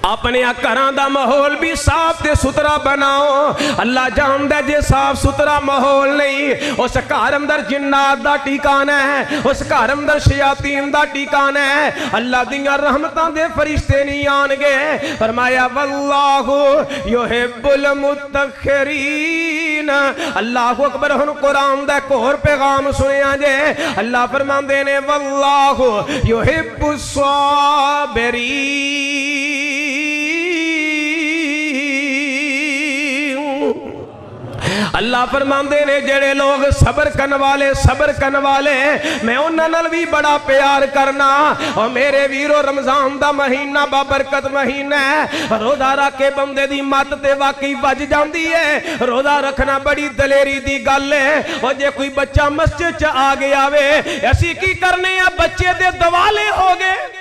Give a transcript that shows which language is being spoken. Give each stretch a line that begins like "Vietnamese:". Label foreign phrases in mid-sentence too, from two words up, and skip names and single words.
Punjabi: اپنے گھراں دا ماحول بھی صاف تے ستھرا بناؤ. اللہ جاندا جے صاف ستھرا ماحول نہیں، اس گھر اندر جنات دا ٹھکانہ ہے، اس گھر اندر شیاطین دا ٹھکانہ ہے. اللہ دیاں رحمتاں دے فرشتے نہیں آنگے.
Arabic: فرمایا والله يحب المتطهرين. الله أكبر.
Punjabi: ہن قرآن دا ایک ہور پیغام سنیا جے. اللہ فرماندے نے
Arabic: والله يحب الصابرين.
Punjabi: اللہ فرماندے نے جیڑے لوگ صبر کرنے والے میں انہاں نال بھی بڑا پیار کرنا. اور میرے ویرو رمضان دا مہینہ بابرکت مہینہ ہے. روزہ رکھ کے بندے دی مت تے واقعی بج جاتی ہے. روزہ رکھنا بڑی دلیری دی گل ہے۔ اور جے کوئی بچہ مسجد چ آ گیا وے، اسی کی کرنے آ، بچے دے دوالے ہو گئے.